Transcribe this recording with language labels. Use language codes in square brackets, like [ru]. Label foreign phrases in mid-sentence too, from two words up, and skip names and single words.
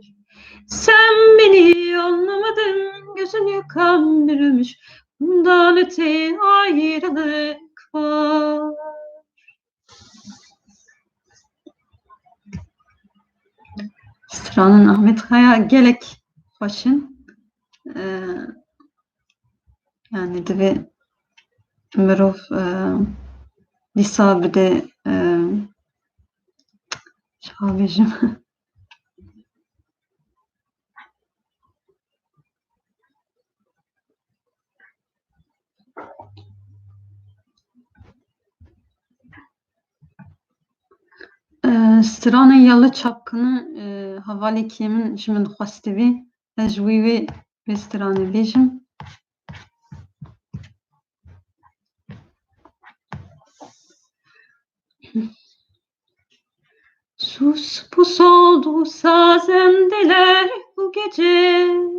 [tr] Sen beni anlamadın, gözünü kan bürümüş. Bundan öte ayrılık var. [ku] Stranın Ahmet Kaya gelek başın. Yani divê mirov dîsa bide çawa bêjim Strana yalı çapkını hevalekî min ji min xwestivî ez ji wî vê stranê bêjim. [tr] Sus pus oldu sazendeler bu gece.